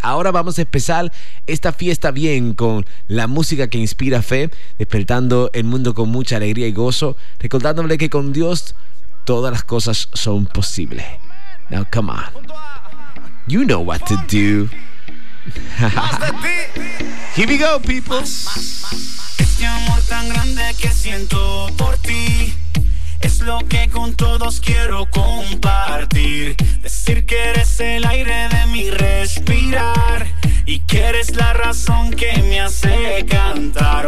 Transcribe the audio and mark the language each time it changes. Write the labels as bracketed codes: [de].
[es] Ahora vamos a empezar esta fiesta bien con la música que inspira fe, despertando el mundo con mucha alegría y gozo, recordándole que con Dios todas las cosas son posibles. [en] Now come on, you know what to do. [es] Más de ti. [en] Here we go, people. [es] Este amor tan grande que siento por ti es lo que con todos quiero compartir. Decir que eres el aire de mi respirar y que eres la razón que me hace cantar.